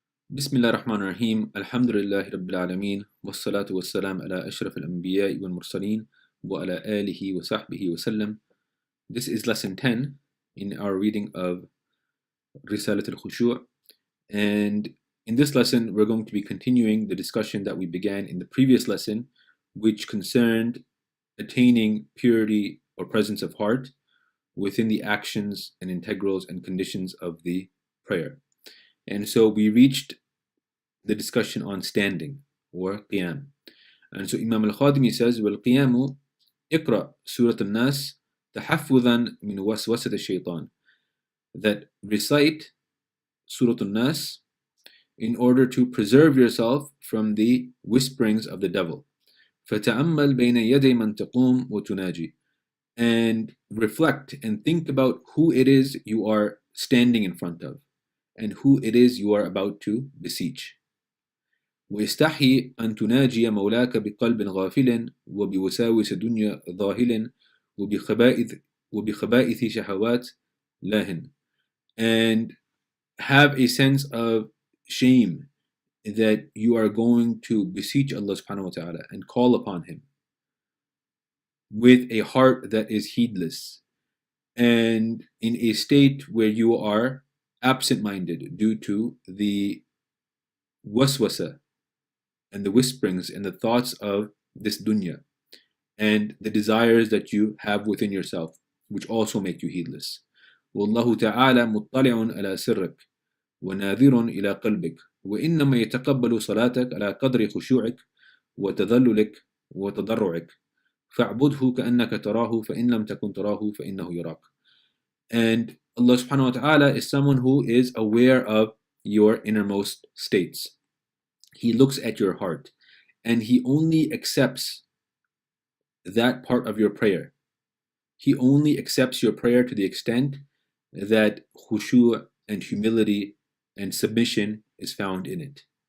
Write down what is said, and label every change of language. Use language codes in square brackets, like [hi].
[ar] بسم الله الرحمن الرحيم الحمد لله رب العالمين والصلاة والسلام على أشرف الأنبياء والمرسلين وعلى آله وصحبه وسلم. [en] This is lesson 10 in our reading of al-Risala al-Khushu, and in this lesson we're going to be continuing the discussion that we began in the previous lesson, which concerned attaining purity or presence of heart within the actions and integrals and conditions of the prayer. And so we reached the discussion on standing or qiyam. And so Imam al-Khadimi says, [ar] وَالْقِيَامُ اقرأ سورة الناس تحفظا من وسوسة الشيطان. [en] That recite Surah al-Nas in order to preserve yourself from the whisperings of the devil. [ar] فَتَأَمَّلْ بَيْنَ يَدَيْ مَنْ تَقُومُ وَتُنَاجِي. [en] And reflect and think about who it is you are standing in front of and who it is you are about to beseech. [ar] ويستحي أن تناجي مولاك بقلب غافل وبوساوس دنيا ظاهل وبخبائث شهوات لاهن. [en] And have a sense of shame that you are going to beseech Allah subhanahu wa ta'ala and call upon Him with a heart that is heedless and in a state where you are absent-minded due to the waswasa and the whisperings and the thoughts of this dunya and the desires that you have within yourself, which also make you heedless. [ar] وَاللَّهُ تَعَالَى مُطَّلِعٌ عَلَى سِرِّكَ وَنَاظِرٌ إِلَى قَلْبِكَ وَإِنَّمَا يَتَقَبَّلُ صَلَاتَكَ عَلى قدر خشوعك وتذللك وتضرعك فاعبده كأنك تراه فإن لم تكن تراه فإنه يراك. [en] And Allah subhanahu wa ta'ala is someone who is aware of your innermost states. He looks at your heart and He only accepts that part of your prayer. He only accepts your prayer to the extent that khushu and humility and submission is found in it.